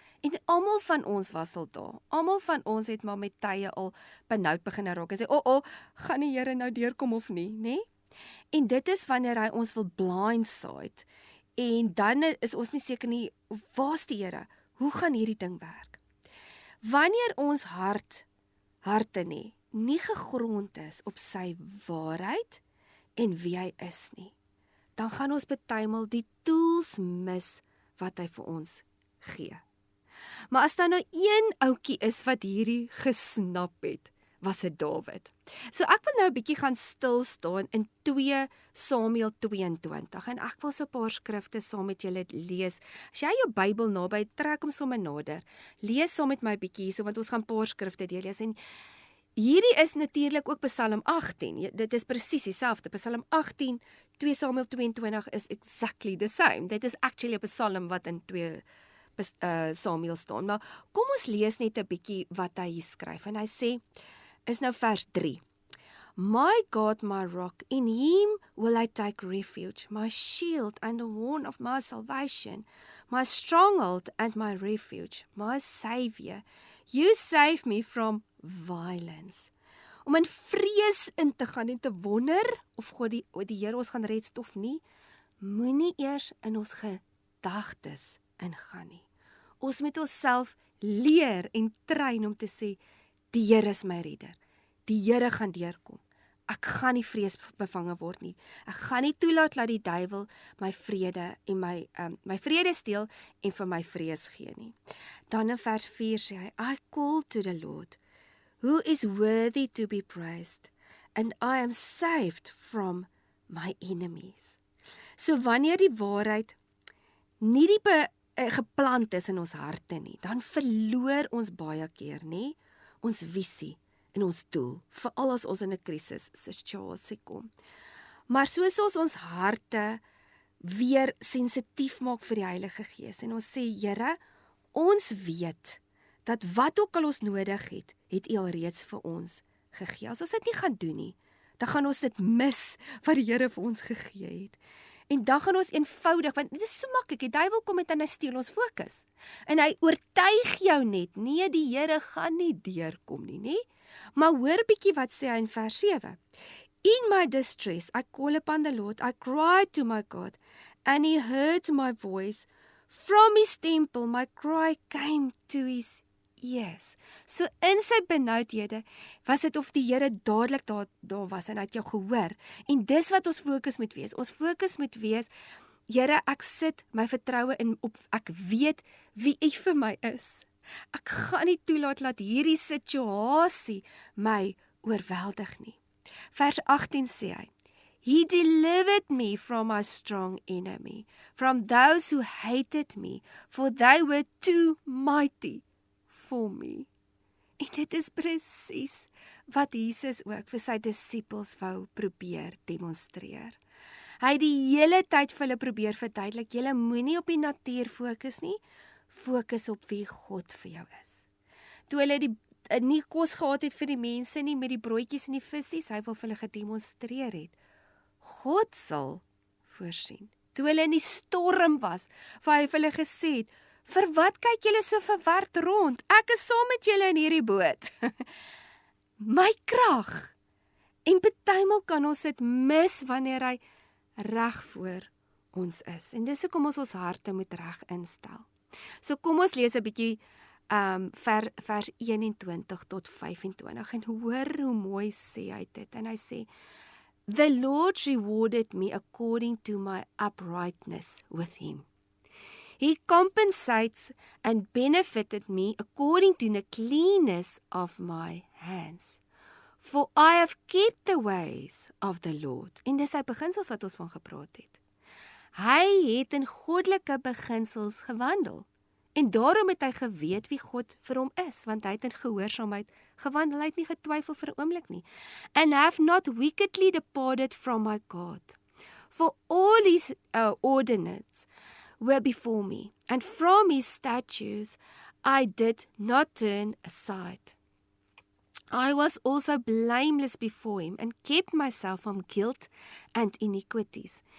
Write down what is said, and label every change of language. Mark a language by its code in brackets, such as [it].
[af] En almal van ons was al daar. Almal van ons het maar met tye al benoud begin raak en sê, gaan die Here nou deurkom of nie, nê? En dit is wanneer hy ons wil blindside. En dan is ons nie seker nie, waar's die Here? Hoe gaan hierdie ding werk? Wanneer ons harte nie gegrond is op sy waarheid en wie hy is nie, dan gaan ons partymal die tools mis wat hy vir ons gee. Maar as daar nou een ouetjie is wat hierdie gesnap het, was dit Dawid. So ek wil nou 'n bietjie gaan stil staan in 2 Samuel 22 en ek wil so 'n paar skrifte saam met julle lees. As jy jou Bybel naby, trek hom sommer nader. Lees saam met my 'n bietjie hierso want ons gaan 'n paar skrifte deurlees en hierdie is natuurlik ook Psalm 18. Dit is presies dieselfde. [en] Psalm 18, 2 Samuel 22 is exactly the same. [af] Dit is actually 'n psalm wat in 2 Samuel staan. Maar kom ons lees net 'n bietjie wat hy hier skryf. En hy sê, is nou vers 3. [en] My God, my rock, in him will I take refuge, my shield and the horn of my salvation, my stronghold and my refuge, my Savior. You save me from violence. [af] Om in vrees in te gaan en te wonder of God die Here ons gaan red of nie, moenie eers in ons gedagtes ingaan nie. Ons moet onsself leer en train om te sê, die Here is my redder. Die Here gaan deurkom. Ek gaan nie vrees bevange word nie. Ek gaan nie toelaat dat die duiwel my vrede en my vrede steel en vir my vrees gee nie. Dan in vers 4 sê hy, [en] I call to the Lord, who is worthy to be praised, and I am saved from my enemies. [af] So wanneer die waarheid nie geplant is in ons harte nie, dan verloor ons baie keer nie ons visie en ons doel, veral as ons in 'n krisis situasie kom. Maar soos ons harte weer sensitief maak vir die Heilige Gees en ons sê, Here, ons weet dat wat ook al ons nodig het U alreeds vir ons gegee. As ons dit nie gaan doen nie, dan gaan ons dit mis wat die Here vir ons gegee het. En dan gaan ons eenvoudig, want dit is so maklik, die duiwel kom en hy steel ons fokus. En hy oortuig jou net, nee, die Here gaan nie deurkom nie, nee? Maar hoor bietjie wat sê hy in vers 7. [en] In my distress, I call upon the Lord, I cried to my God, and He heard my voice. From His temple, my cry came to His ears. [af] So in sy benoudhede, was dit of die Here dadelik daar was en hy het jou gehoor. En dis wat ons fokus moet wees. Ons fokus moet wees, Here, ek sit my vertroue in op, ek weet wie U vir my is. Ek gaan nie toelaat dat hierdie situasie my oorweldig nie. Vers 18 sê hy, [en] He delivered me from my strong enemy, from those who hated me, for they were too mighty for me. [af] En dit is presies wat Jesus ook vir sy disippels wou probeer demonstreer. Hy het die hele tyd vir hulle probeer verduidelik, julle moenie op die natuur fokus nie, fokus op wie God vir jou is. Toe hulle nie kos gehad het vir die mense nie, met die broodjies en die visies, hy wil vir hulle gedemonstreer het. God sal voorsien. Toe hulle in die storm was, waar hy vir hulle gesê het, vir wat kyk julle so verward rond? Ek is saam met julle in hierdie boot. My krag. En partymal kan ons dit mis wanneer hy reg voor ons is. En dis hoekom ons harte moet reg instel. So kom ons lees 'n bietjie vers 21 tot 25 en hoor hoe mooi sê hy dit. En hy sê, [en] The Lord rewarded me according to my uprightness with Him. He compensates and benefited me according to the cleanness of my hands. For I have kept the ways of the Lord. [af] En dis sy beginsels wat ons van gepraat het. Hy het in goddelike beginsels gewandel. En daarom het hy geweet wie God vir hom is, want hy het in gehoorsaamheid gewandel, hy het nie getwyfel vir 'n oomblik nie. [en] And have not wickedly departed from my God. For all his ordinances were before me, and from his statutes I did not turn aside. I was also blameless before him, and kept myself from guilt and iniquities.